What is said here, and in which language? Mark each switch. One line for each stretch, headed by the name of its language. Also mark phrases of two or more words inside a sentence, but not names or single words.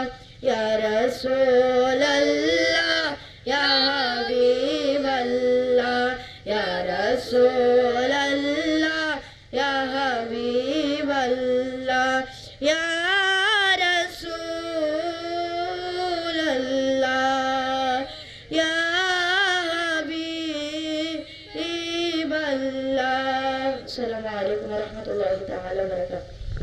Arabic: يا رسول الله يا حبيب الله يا رسول الله يا حبيب الله يا رسول الله يا حبيب الله. السلام عليكم ورحمة الله تعالى وبركاته.